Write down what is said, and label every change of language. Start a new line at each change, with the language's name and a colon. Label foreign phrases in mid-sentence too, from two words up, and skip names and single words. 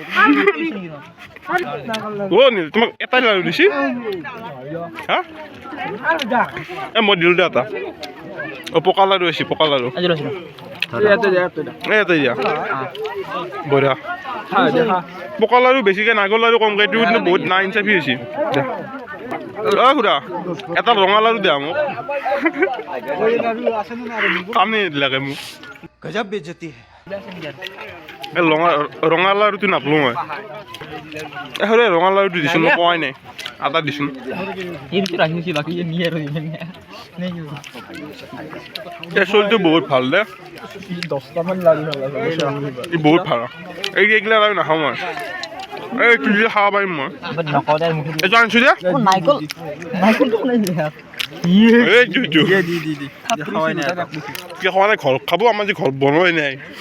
Assamese: অ' নীল তোমাক এটাই লাৰু দিছি হা মই দিলোঁ দে এটা অ' পকা লাৰু আছে পকা লাৰু ইয়াতে দিয়া বঢ়িয়া পকা লাৰু বেছিকৈ নাৰিকল লাৰু কমকৈ এইটো কিন্তু বহুত না ইনচাফি হৈছে অ' খুৰা এটা ৰঙা লাৰু দিয়া মোক কামে লাগে মোক
Hindi: गजब बेइज्जती है
Assamese: এই ৰঙা লাৰুটো নাপালোঁ মই এই ৰঙা লাৰুটো দিছোঁ মই কোৱাই নাই আটা দিছোঁ এই চলিটো বহুত ভাল দে ই বহুত ভাল এইগিলা লাৰু নাখাওঁ মই এই কি খাব পাৰিম মই এইটো আনিছোঁ যে খোৱা নাই ঘৰত খাব আমাৰ যে ঘৰত বনোৱাই নাই